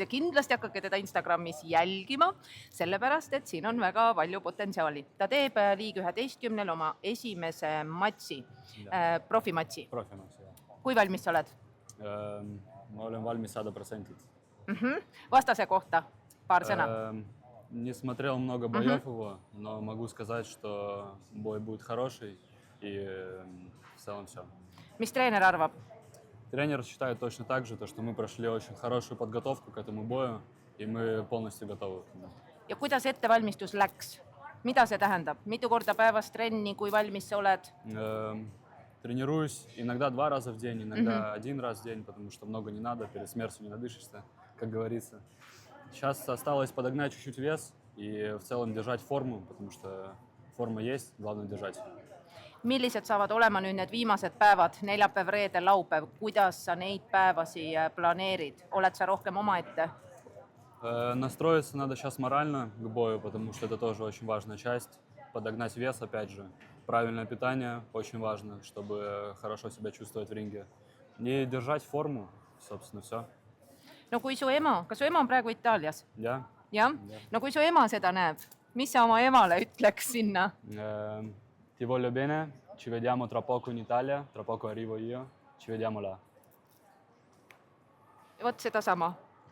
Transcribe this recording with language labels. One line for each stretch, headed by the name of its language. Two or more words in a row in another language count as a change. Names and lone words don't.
Estonian: Kindlasti hakake teda Instagramis jälgima, sellepärast, et siin on väga palju potentsiaali. Ta teeb Liiga 11 oma esimese matsi, profimatsi. Profimatsi, jah. Kui valmis sa oled? Ma olen valmis 100%. Vastase kohta paar sõna.
Russian: Не смотрел много боев его, но могу сказать, что бой будет хороший, и в целом все.
Estonian: Mis treener arvab?
Russian: Тренер считает точно так же, что мы прошли очень хорошую подготовку к этому бою, и мы полностью готовы.
Estonian: Ja kuidas ettevalmistus läks? Mida see tähendab? Mitu korda päevas trenni, kui valmis sa oled?
Russian: Тренируюсь иногда 2 раза в день, иногда 1 раз в день, потому что много не надо, перед смертью не надышишься, как говорится. Сейчас осталось подогнать чуть-чуть вес и в целом держать форму, потому что форма есть, главное держать.
Estonian: Millised saavad olema nüüd need viimased päevad, neljapäev, reede, laupäev? Kuidas sa neid päevasi planeerid? Oled sa rohkem omaette?
Russian: Настроиться надо сейчас морально к бою, потому что это тоже очень важная часть. Подогнать вес, опять же. Правильное питание очень важно, чтобы хорошо себя чувствовать в ринге. И держать форму, собственно, все.
Estonian: No kui su ema, kas su ema on praegu Itaalias? Jah. Jah? No kui su ema seda näeb, mis sa oma emale ütleks sinna?
Italian: Ti voglio bene, ci vediamo tra poco in Italia, tra poco arrivo io, ci vediamo là.
Estonian: Vot seda sama.